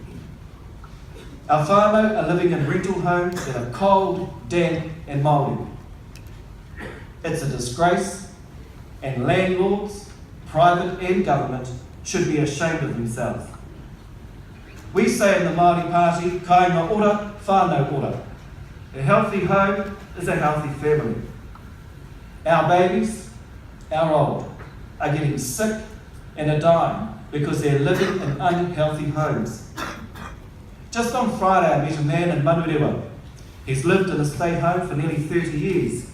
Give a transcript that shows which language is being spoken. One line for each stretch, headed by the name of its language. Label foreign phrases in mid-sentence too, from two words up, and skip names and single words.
English: Our whānau are living in rental homes that are cold, damp and Māori. It's a disgrace, and landlords, private and government, should be ashamed of themselves. We say in the Māori Party,
Māori: kāinga ora, whānau ora.
English: A healthy home is a healthy family. Our babies, our old, are getting sick and are dying because they're living in unhealthy homes. Just on Friday I met a man in Manurewa. He's lived in a state home for nearly 30 years.